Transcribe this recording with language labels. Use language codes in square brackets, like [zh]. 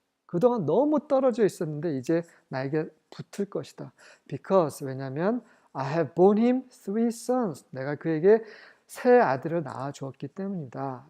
[ko] 그동안 너무 떨어져 있었는데 이제 나에게 붙을 것이다. [en] Because [ko] 왜냐하면 [en] I have borne him 3 sons. [ko] 내가 그에게 세 아들을 낳아 주었기 때문이다.